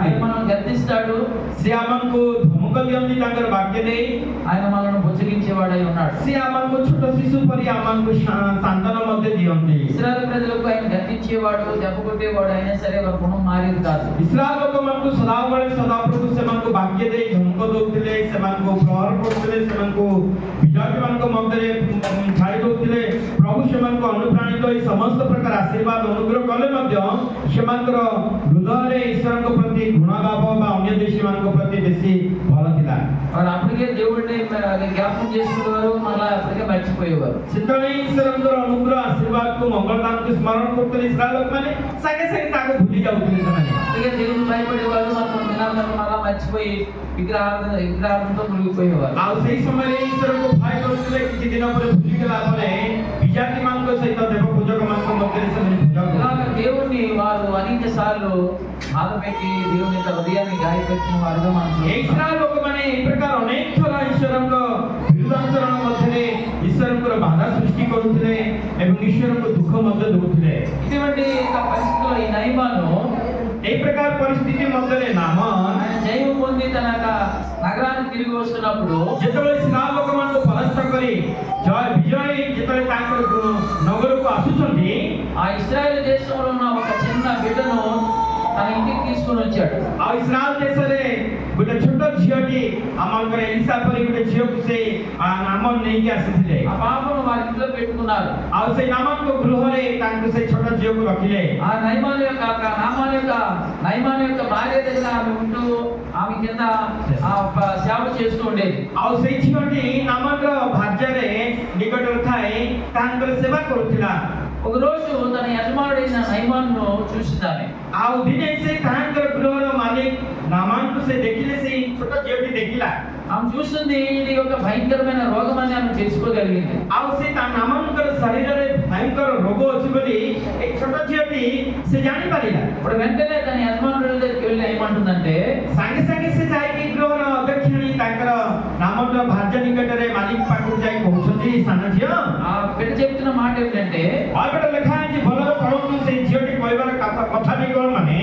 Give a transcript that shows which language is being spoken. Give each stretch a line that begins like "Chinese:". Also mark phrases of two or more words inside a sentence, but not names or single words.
Telugu: ఆయన మనల్ని గద్దిస్తాడు,
Odia: ସେ ଆମକୁ ଧମକ ଦିଅନ୍ତି ତାଙ୍କର ବାକ୍ୟ ଦେଇ।
Telugu: ఆయన మనల్ని బుజ్జగించేవాడై ఉన్నాడు।
Odia: ସେ ଆମକୁ ଛୋଟ ଶିଶୁ ପରି ଆମକୁ ସାନ୍ତ୍ୱన ମଧ୍ୟ ଦିଅନ୍ତି।
Telugu: ఇశ్రాయేలు ప్రజలకు ఆయన గద్దించేవాడు, దెబ్బ కొట్టేవాడు, అయినా సరే వారి గుణం మారేది కాదు।
Odia: ଇସ୍ରାଏଲ ଲୋକମାନଙ୍କୁ ସଦାବେଳେ ସଦାପ୍ରଭୁ ସେମାନଙ୍କୁ ବାକ୍ୟ ଦେଇ ଧମକ ଦଉଥିଲେ, ସେମାନଙ୍କୁ ପ୍ରହାର କରୁଥିଲେ, ସେମାନଙ୍କୁ ବିଜାତିମାନଙ୍କ ମଧ୍ୟରେ ଛାଡ଼ି ଦଉଥିଲେ। ପ୍ରଭୁ ସେମାନଙ୍କୁ ଅନୁପ୍ରାଣିତ ହୋଇ ସମସ୍ତ ପ୍ରକାର ଆଶୀର୍ବାଦ ଅନୁଗ୍ରହ କଲେ ମଧ୍ୟ ସେମାନଙ୍କର ହୃଦୟରେ ଈଶ୍ୱରଙ୍କ ପ୍ରତି ଘୃଣାଭାବ ବା ଅନ୍ୟ ଦେଶୀମାନଙ୍କ ପ୍ରତି ବେଶୀ ଭଲ ଥିଲା।
Telugu: వారు అప్పటికే దేవుడిని జ్ఞాపకం చేసుకునేవారు, మళ్ళీ అప్పటికే మర్చిపోయేవారు।
Odia: ସେତେବେଳେ ଈଶ୍ୱରଙ୍କର ଅନୁଗ୍ରହ ଆଶୀର୍ବାଦକୁ ମଙ୍ଗଳଦାନକୁ ସ୍ମରଣ କରୁଥିଲେ ଇସ୍ରାଏଲ ଲୋକମାନେ, ସାଙ୍ଗେ ସାଙ୍ଗେ ତାକୁ ଭୁଲି ଯାଉଥିଲେ ସେମାନେ।
Telugu: అందుకే దేవుని భయపడేవారు, మనం దినాలను మళ్ళా మర్చిపోయి విగ్రహార్థంతో మునిగిపోయేవారు।
Odia: ଆଉ ସେଇ ସମୟରେ ଈଶ୍ୱରଙ୍କୁ ଭୟ କରୁଥିଲେ, କିଛି ଦିନ ପରେ ଭୁଲିଗଲା ପରେ ବିଜାତିମାନଙ୍କ ସହିତ ଦେବ ପୂଜକମାନଙ୍କ ମଧ୍ୟରେ ସେମାନେ ପୂଜା
Telugu: ఇలాగ దేవుణ్ణి వారు అనేక సార్లు బాధ పెట్టి దేవుని యొక్క హృదయాన్ని గాయపెట్టిన వారుగా మనం
Odia: ଇସ୍ରାଏଲ ଲୋକମାନେ ଏ ପ୍ରକାର ଅନେକ ଥର ଈଶ୍ୱରଙ୍କ ବିରୁଦ୍ଧାଚରଣ ମଧ୍ୟରେ ଈଶ୍ୱରଙ୍କର ବାଧା ସୃଷ୍ଟି କରୁଥିଲେ ଏବଂ ଈଶ୍ୱରଙ୍କୁ ଦୁଃଖ ମଧ୍ୟ ଦେଉଥିଲେ।
Telugu: ఇటువంటి పరిస్థితుల్లో ఈ నయమాను
Odia: এই ପ୍ରକାର ପରିସ୍ଥିତି ମଧ୍ୟରେ ନାମ
Telugu: ఆయన జయము పొంది తన యొక్క నగరానికి తిరిగి వస్తున్నప్పుడు
Odia: ଯେତେବେଳେ ଇସ୍ରାଏଲ ଲୋକମାନଙ୍କୁ ପରାସ୍ତ କରି ବିଜୟ ଯେତେବେଳେ ତାଙ୍କର ନଗରକୁ ଆସୁଛନ୍ତି,
Telugu: ఆ ఇశ్రాయేలు దేశంలో ఉన్న ఒక చిన్న బిడ్డను తన ఇంటికి తీసుకొని వచ్చాడు।
Odia: ଆଉ ଇସ୍ରାଏଲ ଦେଶରେ ଗୋଟେ ଛୋଟ ଝିଅଟି ଆମଙ୍କର ଏଲିସା ପରି ଗୋଟେ ଝିଅକୁ ସେ ନାମ ନେଇକି ଆସିଥିଲେ।
Telugu: ఆ పాపను వారి ఇంట్లో పెట్టుకున్నారు।
Odia: ଆଉ ସେଇ ନାମଙ୍କ ଗୃହରେ ତାଙ୍କୁ ସେ ଛୋଟ ଝିଅକୁ ରଖିଲେ।
Telugu: ఆ నయమాను యొక్క భార్య దగ్గర ఆమె ఉంటూ ఆమె కింద సేవ చేస్తూ ఉండేది।
Odia: ଆଉ ସେଇ ଝିଅଟି ନାମର ଭାର୍ଯ୍ୟରେ ନିକଟରେ ଥାଏ, ତାଙ୍କର ସେବା କରୁଥିଲା।
Telugu: ఒక రోజు తన యజమానుడైన నయమాను చూసిందామె।
Odia: ଆଉ ଦିନେ ସେ ତାଙ୍କର ଗୃହର ମାଲିକ ନାମାନଙ୍କୁ ସେ ଦେଖିଲେ, ସେଇ ଛୋଟ ଝିଅଟି ଦେଖିଲା।
Telugu: ఆమె చూస్తుంది, ఇది ఒక భయంకరమైన రోగం అని ఆమె తెలుసుకోగలిగింది।
Odia: ଆଉ ସେ ତା ନାମାନଙ୍କର ଶରୀରରେ ଭୟଙ୍କର ରୋଗ ଅଛି ବୋଲି ଏଇ ଛୋଟ ଝିଅଟି ସେ ଜାଣିପାରିଲା।
Telugu: ఇప్పుడు వెంటనే తన యజమానుడి దగ్గరికి వెళ్ళి ఏమంటుందంటే,
Odia: ସାଙ୍ଗେ ସାଙ୍ଗେ ସେ ଯାଇକି ଗୃହର ଅଧ୍ୟକ୍ଷଣୀ ତାଙ୍କର ବେଟରେ ମାଲିକ ପାଖକୁ ଯାଇ କହୁଛନ୍ତି ସାନ ଝିଅ
Telugu: ఆ బిడ్డ చెప్తున్న మాట ఏమిటంటే
Odia: ବାଇବେଲ ଲେଖା ଅଛି ଭଲରେ ପଢନ୍ତୁ ସେଇ ଝିଅଟି କହିବାର କଥାଟି କଣ ମାନେ